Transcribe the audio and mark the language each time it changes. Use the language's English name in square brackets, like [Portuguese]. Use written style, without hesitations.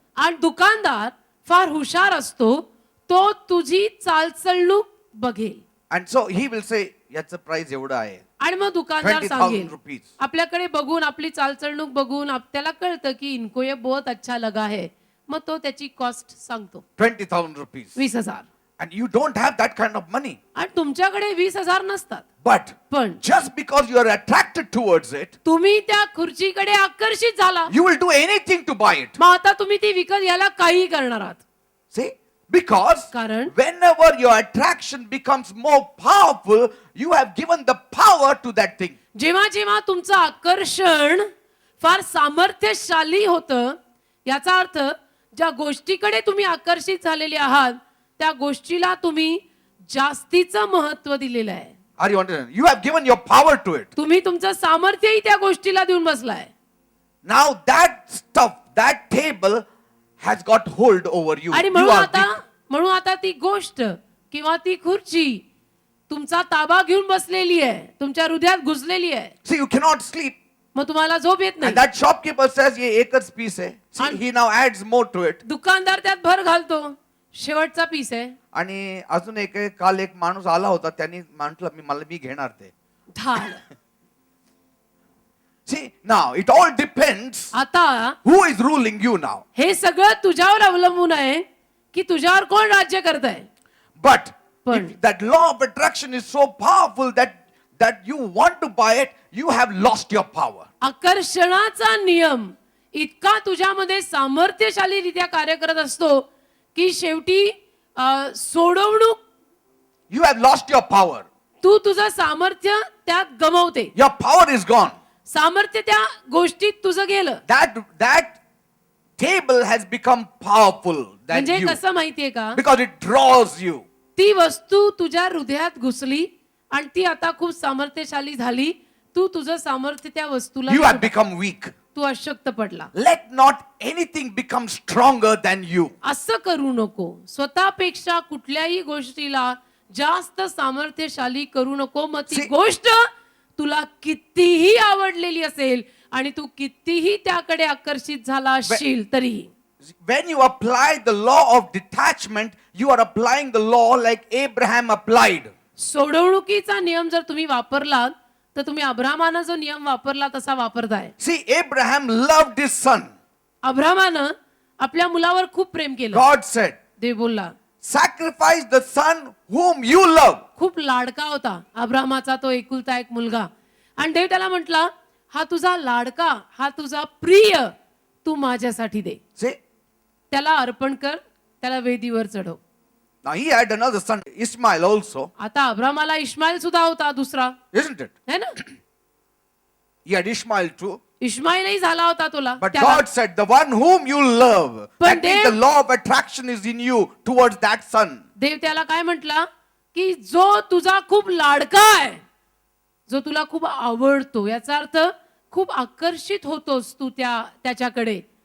[Marathi] आणि दुकानदार फार हुशार असतो, तो तुझी चालचलणूक बघेल. [English] And so he will say, [Marathi] याचं प्राइस एवढं आहे. आणि मग दुकानदार 20,000 सांगेल, [English] rupees. [Marathi] आपल्याकडे बघून आपली चालचलणूक बघून त्याला कळतं की [Hindi] इनको ये बहुत अच्छा लगा है, [Marathi] मग तो त्याची कॉस्ट सांगतो [English] 20,000 rupees. 20,000. And you don't have that kind of money. [Marathi] आणि तुमच्याकडे 20,000 नसतात, [English] But [Marathi] पण [English] just because you are attracted towards it, [Marathi] तुम्ही त्या खुर्चीकडे आकर्षित झाला, [English] you will do anything to buy it. [Marathi] मग आता तुम्ही ती विकत घ्यायला काही करणार आहात. [English] See? Because [Marathi] कारण [English] whenever your attraction becomes more powerful, you have given the power to that thing. [Marathi] जेव्हा जेव्हा तुमचं आकर्षण फार सामर्थ्यशाली होतं, याचा अर्थ ज्या गोष्टीकडे तुम्ही आकर्षित झालेले आहात त्या गोष्टीला तुम्ही जास्तीचं महत्व दिलेलं आहे. [English] Are you understanding? You have given your power to it. [Marathi] तुम्ही तुमचं सामर्थ्यही त्या गोष्टीला देऊन बसलाय. [English] Now that stuff, that table has got hold over you. [Marathi] आणि [English] You are weak. [Marathi] म्हणून आता ती गोष्ट किंवा ती खुर्ची तुमचा ताबा घेऊन बसलेली आहे, तुमच्या हृदयात घुसलेली आहे. [English] See, you cannot sleep. [Marathi] मग तुम्हाला झोप येत नाही. [English] And that shopkeeper says, [Hindi] ये एकच piece है. [English] See, And- he now adds more to it. [Marathi] दुकानदार त्यात भर घालतो, शेवटचा पीस आहे. आणि अजून काल एक माणूस आला होता, त्यांनी म्हटलं मी घेणार ते. ढाल. [English] See, now it all depends [Marathi] आता [English] who is ruling you now. [Marathi] हे सगळं तुझ्यावर अवलंबून आहे की तुझ्यावर कोण राज्य करत आहे. [English] But [Marathi] पण [English] if that law of attraction is so powerful that you want to buy it, you have lost your power. [Marathi] आकर्षणाचा नियम इतका तुझ्यामध्ये सामर्थ्यशालीरित्या कार्य करत असतो की शेवटी सोडवणूक [English] You have lost your power. [Marathi] तू तुझं सामर्थ्य त्यात गमवते. [English] Your power is gone. [Marathi] सामर्थ्य त्या गोष्टीत तुझं गेलं. [English] That table has become powerful than [Marathi] म्हणजे [English] you [Marathi] कसं माहितीये का, [English] because it draws you. [Marathi] ती वस्तू तुझ्या हृदयात घुसली आणि ती आता खूप सामर्थ्यशाली झाली. तू तुझं सामर्थ्य त्या वस्तूला [English] You have become weak. [Marathi] तू अशक्त पडला. [English] Let not anything become stronger than you. [Marathi] असं करू नको. स्वतःपेक्षा कुठल्याही गोष्टीला जास्त सामर्थ्यशाली करू नको. मग ती [English] See- [Marathi] गोष्ट तुला कितीही आवडलेली असेल आणि तू कितीही त्याकडे आकर्षित झाला असशील तरीही. [English] When you apply the law of detachment, you are applying the law like Abraham applied. [Marathi] सोडवणुकीचा नियम जर तुम्ही वापरलात तर तुम्ही अब्रामानं जो नियम वापरला तसा वापरताय. [English] See, Abraham loved his son. [Marathi] अब्रामानं आपल्या मुलावर खूप प्रेम केलं. [English] God said, [Marathi] देव बोलला, [English] sacrifice the son whom you love. [Marathi] खूप लाडका होता अब्रामाचा तो एकुलता एक मुलगा. आणि देव त्याला म्हटला, हा तुझा लाडका, हा तुझा प्रिय तू माझ्यासाठी दे. [English] See, [Marathi] त्याला अर्पण कर, त्याला वेदीवर चढव. [English] now he had another son, Ishmael also, [Marathi] आता अब्रामाला इश्माईल सुद्धा होता दुसरा, [English] isn't it? [Hindi] है ना. [English] He had Ishmael too. [Marathi] इश्माईलही झाला होता तुला. [English] But [Marathi] त्याला- [English] God said, the one whom you love, But that means the law of attraction is in you towards that son. [Marathi] देव त्याला काय म्हटला की जो तुझा खूप लाडका आहे, जो तुला खूप आवडतो, याचा अर्थ खूप आकर्षित होतोस तू त्याच्याकडे,